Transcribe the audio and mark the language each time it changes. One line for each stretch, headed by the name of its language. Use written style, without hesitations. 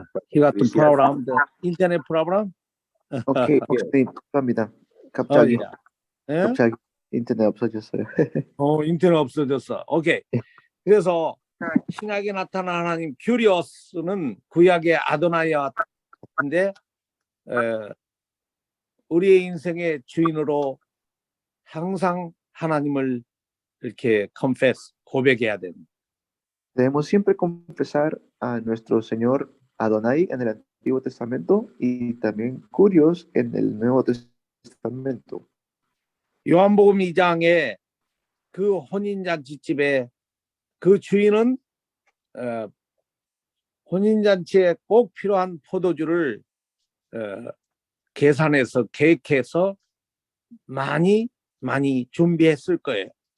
English: He got the problem, the internet problem.
Korean: 오케이, 목사님, 감사합니다. 갑자기 예? 인터넷 없어졌어요. 인터넷 없어졌어. 오케이. 그래서 신약에 나타난 하나님 큐리오스는 구약의 아도나이와 같은데 우리의 인생의 주인으로 항상 하나님을 이렇게 confess, 고백해야 됩니다.
Spanish: Debemos siempre confesar a nuestro Señor Adonai en el Antiguo Testamento y también Curios en el Nuevo Testamento.
Korean: 요한복음 2장에 그 혼인잔치집에 그 주인은 혼인잔치에 꼭 필요한 포도주를 계산해서 계획해서 많이 준비했을 거예요.